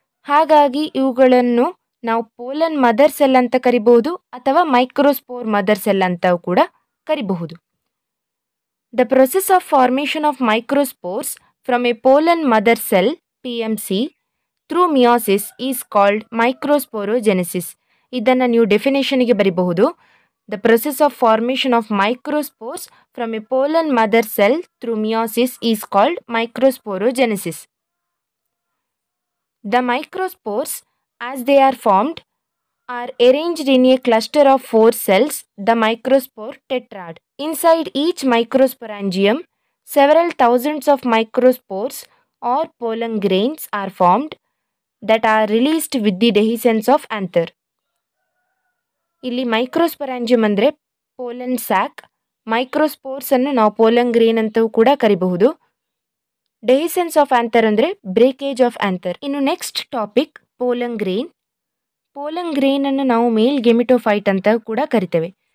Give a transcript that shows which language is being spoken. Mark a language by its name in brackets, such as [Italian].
[Kannada] ಹಾಗಾಗಿ ಇವುಗಳನ್ನು ನಾವು ಪೋಲನ್ ಮದರ್ ಸೆಲ್ ಅಂತ ಕರಿಬಹುದು ಅಥವಾ ಮೈಕ್ರೋಸ್ಪೋರ್ ಮದರ್ ಸೆಲ್ ಅಂತ ಕೂಡ ಕರಿಬಹುದು. [English] The process of formation of microspores from a pollen mother cell PMC through meiosis is called microsporogenesis. [Kannada] ಇದನ್ನು ನೀವು ಡೆಫಿನೇಷನ್ಗೆ ಬರೀಬಹುದು. [English] The process of formation of microspores from a pollen mother cell through meiosis is called microsporogenesis. The microspores, as they are formed, are arranged in a cluster of 4 cells, the microspore tetrad. Inside each microsporangium, several thousands of microspores or pollen grains are formed that are released with the dehiscence of anther. [Kannada] ಇಲ್ಲಿ ಮೈಕ್ರೋಸ್ಪೊರಾಂಜಿಯಂ ಅಂದರೆ pollen sack, ಮೈಕ್ರೋಸ್ಪೋರ್ಸ್ ಅನ್ನು ನಾವು pollen grain ಅಂತೂ ಕೂಡ ಕರಿಬಹುದು. ಡೆಹಿಸೆನ್ಸ್ of anther ಅಂದರೆ [English] Breakage of anther. [Kannada] ಇನ್ನು next topic pollen grain. Pollen grain ಅನ್ನು ನಾವು ಮೇಲ್ ಗೆಮಿಟೋಫೈಟ್ ಅಂತ ಕೂಡ ಕರಿತೇವೆ.